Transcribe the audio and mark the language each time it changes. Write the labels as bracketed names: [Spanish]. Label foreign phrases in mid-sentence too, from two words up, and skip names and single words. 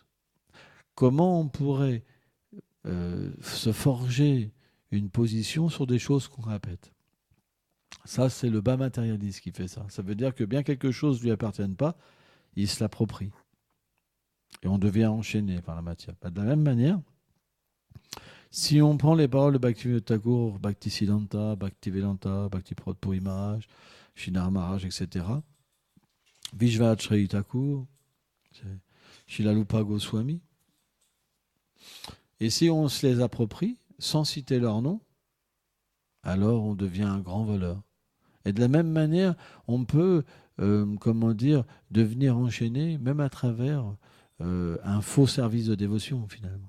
[French] Comment on pourrait se forger une position sur des choses qu'on répète? Ça, c'est le bas matérialiste qui fait ça. Ça veut dire que bien quelque chose ne lui appartienne pas, il se l'approprie. Et on devient enchaîné par la matière. De la même manière, si on prend les paroles de Bhaktivinoda Thakur, Bhaktisiddhanta, Bhaktivedanta, Bhaktiprabhupada Puri Maharaj, Sridhar Maharaj, etc., Vishvacharya Thakur, Srila Rupa Goswami, et si on se les approprie, sans citer leur nom, alors on devient un grand voleur. Et de la même manière, on peut, devenir enchaîné, même à travers un faux service de dévotion, finalement.